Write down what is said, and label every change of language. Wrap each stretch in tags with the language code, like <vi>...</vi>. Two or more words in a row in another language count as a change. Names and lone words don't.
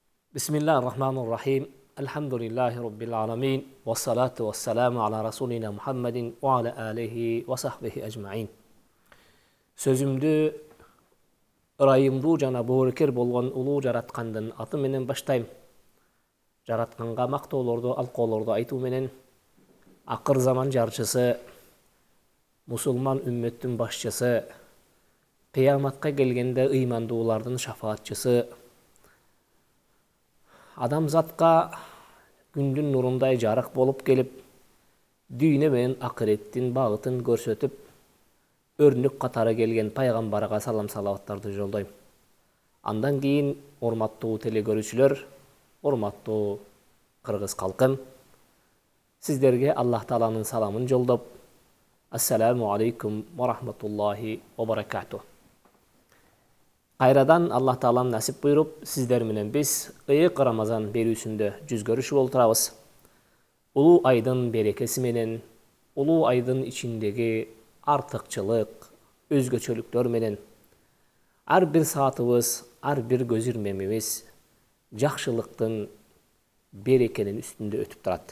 <ar>بسم الله الرحمن الرحيم. الحمد لله رب العالمين. والصلاة والسلام على رسولنا محمد وعلى آله وصحبه أجمعين.</ar> <ky>Сөзүмдү ырайымду жана берекер болгон улу жаратkандан аты менен баштайым. Jaratkanга mактоолорду, алкоолорду айтуу менен акыр заман жарчысы, мусулман үммөттүн башчысы, кыяматка келгенде ыймандуулардын шафаатчысы, адамзатка күндүн нурундай жарык болуп келип, дүйнө менен акыреттин багытын көрсөтүп, өрнүк катары келген пайгамбарга салам салаваттарды жолдойм. Андан кийин урматтуу телекөрүүчүлөр, урматтуу кыргыз калкым, сиздерге Аллах Тааланын саламын жолдоп,</ky> <ar>السلام عليكم ورحمة الله وبركاته.</ar> <ky>Кайрадан Аллах Таалам насип буйруп, сиздер менен биз ыйык Рамазан берүүсүндө жүз көрүшүп олтурабыз. Улуу айдын берекеси менен, улуу айдын ичиндеги артыкчылык, өзгөчөлүктөр менен ар бир саатыбыз, ар бир көз ирмемибиз жакшылыктын, берекенин үстүндө өтүп турат.</ky>